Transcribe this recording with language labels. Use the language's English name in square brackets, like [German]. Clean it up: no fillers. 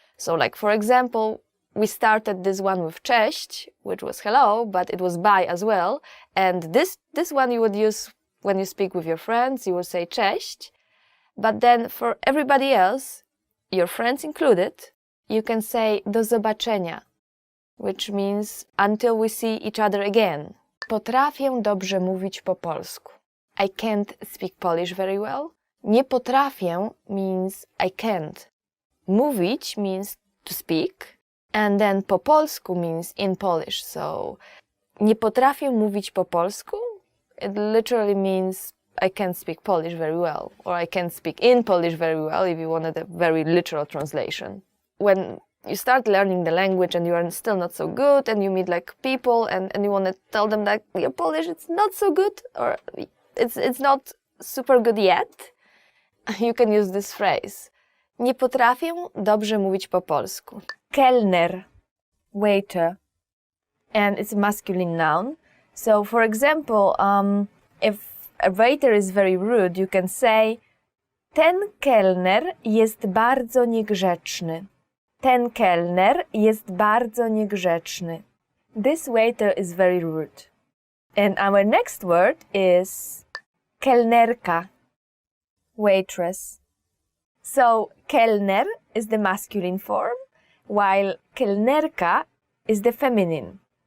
[English] So like for example, we started this one with [Polish] cześć, [English] which was hello, but it was bye as well. And this one you would use when you speak with your friends, you would say cześć. But then for everybody else, your friends included, you can say [Polish] do zobaczenia, [English] which means until we see each other again. [Polish] Potrafię dobrze mówić po polsku. [English] I can't speak Polish very well. [Polish] Nie potrafię [English] means I can't. Mówić means to speak, and then [Polish] po polsku [English] means in Polish. So [Polish] nie potrafię mówić po polsku, [English] it literally means I can't speak Polish very well, or I can't speak in Polish very well if you wanted a very literal translation. When you start learning the language and you are still not so good and you meet like people and you want to tell them that your Polish it's not so good or it's not super good yet, you can use this phrase. [Polish] Nie potrafię dobrze mówić po polsku. [English] Kellner, waiter, and it's a masculine noun. So for example, if a waiter is very rude, you can say [Polish] ten kelner jest bardzo niegrzeczny. Ten kelner jest bardzo niegrzeczny. [English] This waiter is very rude. And our next word is kelnerka, waitress. So kelner is the masculine form, while kelnerka is the feminine.